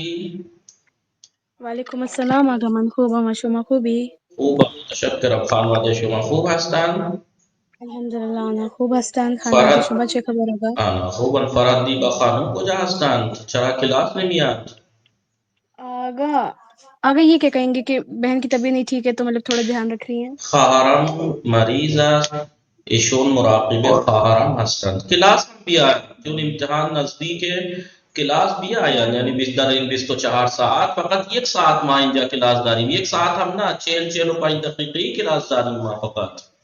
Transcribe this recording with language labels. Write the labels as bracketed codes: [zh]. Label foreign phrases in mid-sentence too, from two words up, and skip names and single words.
[ar] وعلیکم السلام [fa] آقا، من خوبم. شما خوبی؟ خوبم، متشکرم. خانواده شما خوب هستند؟ الحمدلله آنا خوب هستند. خانواده فرد شما چه خبر آقا؟ آنا خوبن. فرد دیبا خانم کجا هستند؟ چرا کلاس نمیاد؟ [ur] آقا یہ کیا کہیں گے کہ بہن کی طبیعت نہیں ٹھیک ہے تو مطلب تھوڑا دھیان رکھ رہی ہیں. [fa] خواهرم مریض است، ایشون مراقب خواهرم هستند. کلاس هم بیاید چون امتحان نزدیکه. کلاس بیاید، یعنی در این 24 ساعت فقط یک ساعت ما اینجا کلاس داریم. یک ساعت هم نه، 40-45 دقیقه کلاس داریم ما فقط.